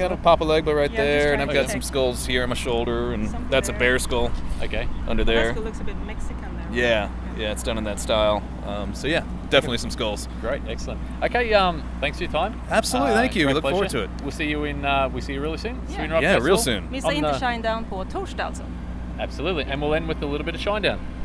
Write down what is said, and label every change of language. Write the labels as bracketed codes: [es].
[en] I got a Papa Legba right there. And I've got some skulls here on my shoulder. And that's a bear skull. Okay. Under there. That skull looks a bit Mexican there. Yeah. Yeah, it's done in that style. Definitely some skulls. Great, excellent. Okay, thanks for your time. Absolutely, thank you. We look forward to it. We'll see you in. We'll see you really soon. Yeah, Sweden Rock Festival. Real soon. [sv] Vi ses inte Shinedown på torsdag alltså. [en] Absolutely, and we'll end with a little bit of Shinedown.